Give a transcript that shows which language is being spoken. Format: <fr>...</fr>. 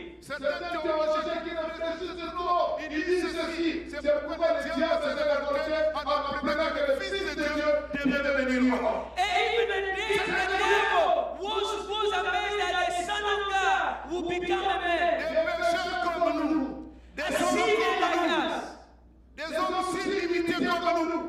<fr>un théologien qui réfléchit sur tout. Il dit ceci. C'est pourquoi le diable s'est révolté en apprenant que le Fils de Dieu devait devenir homme.</fr> <en>And even the devil was amazed that the Son of God would become a man.</en> <fr>Des pécheurs comme nous. Des</fr> <en>A sinner like us.</en> <fr>Des hommes si limités comme nous.</fr>